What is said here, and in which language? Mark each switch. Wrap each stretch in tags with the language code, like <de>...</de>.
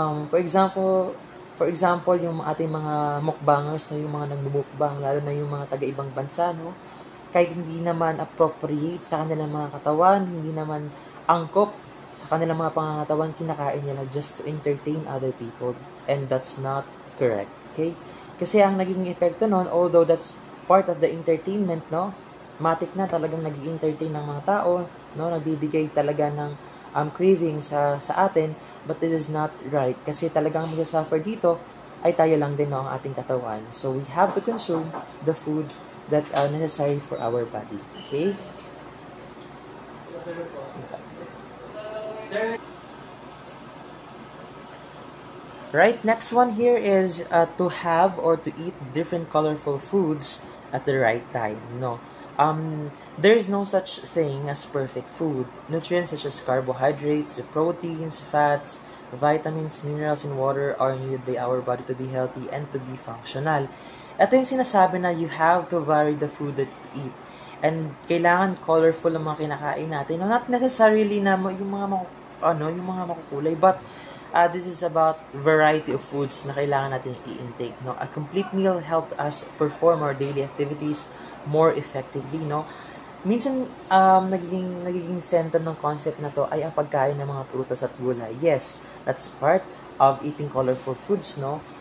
<en>For example,</en> <tl>yung ating mga mukbangers, na yung mga nagmumukbang, lalo na yung mga taga-ibang bansa, no? Kahit hindi naman appropriate sa kanilang mga katawan, hindi naman angkop sa kanilang mga pangangatawan, kinakain nila</tl> <en>just to entertain other people. And that's not correct, okay?</en> <tl>Kasi ang naging epekto nun,</tl> <en>although that's part of the entertainment,</en> <tl>no? Matik na talagang nag-i-entertain ng mga tao, no? Nagbibigay talaga ng craving sa atin,</tl> <en>but this is not right</en> <tl>kasi talagang mag-suffer dito ay tayo lang din, no, ang ating katawan.</tl> <en>So we have to consume the food that are necessary for our body. Okay? Right, next one here is to have or to eat different colorful foods at the right time. No. There is no such thing as perfect food. Nutrients such as carbohydrates, proteins, fats, vitamins, minerals, and water are needed by our body to be healthy and to be functional.</en> <tl>Ito yung sinasabi na</tl> <en>you have to vary the food that you eat.</en> <tl>And kailangan colorful ang mga kinakain natin. No,</tl> <en>not necessarily</en> <tl>na yung mga yung mga makukulay.</tl> <en>But this is about variety of foods</en> <tl>na kailangan natin i-intake,</tl> <en>no? A complete meal helped us perform our daily activities more effectively, no?</en> <tl>Minsan, nagiging center ng concept na to ay ang pagkain ng mga prutas at gulay.</tl> <en>Yes, that's part of eating colorful foods, no?</en>